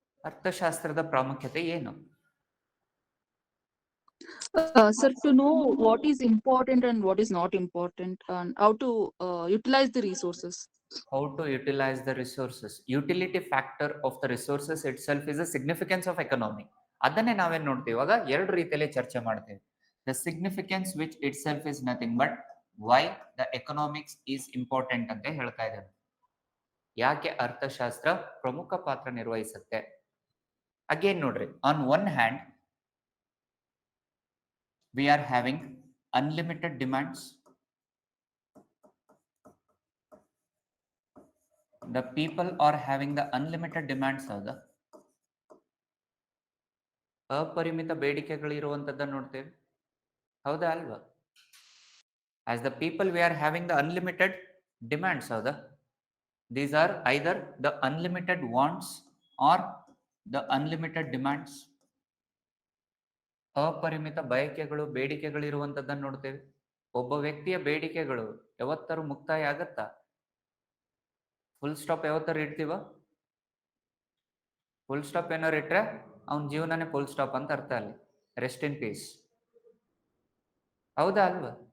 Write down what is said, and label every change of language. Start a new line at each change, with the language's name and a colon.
Kannada: ಅರ್ಥಶಾಸ್ತ್ರದ ಪ್ರಾಮುಖ್ಯತೆ ಏನು?
English: Sir, to know what is important and what is not important, and how to utilize the resources. How to utilize the resources. Utility factor of the resources itself is a significance of economy.
Kannada: ಅದನ್ನೇ ನಾವೇನ್ ನೋಡ್ತೀವಿ ಇವಾಗ ಎರಡು ರೀತಿಯಲ್ಲಿ ಚರ್ಚೆ ಮಾಡ್ತೀವಿ.
English: The significance which itself is nothing but why the economics is important
Kannada: ಅಂತ ಹೇಳ್ತಾ ಇದ್ದಾರೆ. ಯಾಕೆ ಅರ್ಥಶಾಸ್ತ್ರ ಪ್ರಮುಖ ಪಾತ್ರ ನಿರ್ವಹಿಸುತ್ತೆ?
English: again
Kannada: ನೋಡ್ರಿ,
English: On one hand we are having unlimited demands. The people are having the unlimited demands.
Kannada: ಹೌದಾ? ಅಪರಿಮಿತ ಬೇಡಿಕೆಗಳು ಇರುವಂತದ್ದನ್ನು ನೋಡ್ತೇವೆ. ಹೌದಾ ಅಲ್ವಾ?
English: As the people we are having the unlimited demands.
Kannada: ಹೌದಾ?
English: These are either the unlimited wants or the unlimited demands.
Kannada: ಅಪರಿಮಿತ ಬಯಕೆಗಳು, ಬೇಡಿಕೆಗಳು ಇರುವಂತದ್ದನ್ನು ನೋಡ್ತೇವೆ. ಒಬ್ಬ ವ್ಯಕ್ತಿಯ ಬೇಡಿಕೆಗಳು ಯಾವತ್ತಾರು ಮುಕ್ತಾಯ ಆಗತ್ತಾ? Full stop ಯಾವತ್ತಾರು ಇಡ್ತೀವ? ಫುಲ್ ಸ್ಟಾಪ್ ಏನಾರು ಇಟ್ರೆ ಅವನ ಜೀವನನೇ ಫುಲ್ ಸ್ಟಾಪ್ ಅಂತ ಅರ್ಥ. ಅಲ್ಲಿ
English: Rest in peace.
Kannada: ಹೌದಾ ಅಲ್ವಾ?